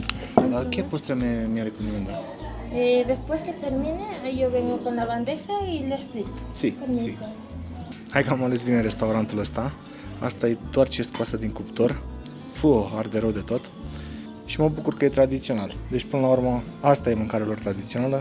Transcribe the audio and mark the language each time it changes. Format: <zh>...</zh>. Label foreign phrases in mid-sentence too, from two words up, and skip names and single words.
<es>¿Qué postre me recomienda? Después que termine, ahí yo vengo con la bandeja y le explico. Sí, Permiso. sí.</es> <ro>Hai că am ales bine restaurantul ăsta. Asta e doar ce scoasă din cuptor. Arde rău de tot. Și mă bucur că e tradițional. Deci, până la urmă, asta e mâncarea lor tradițională.</ro>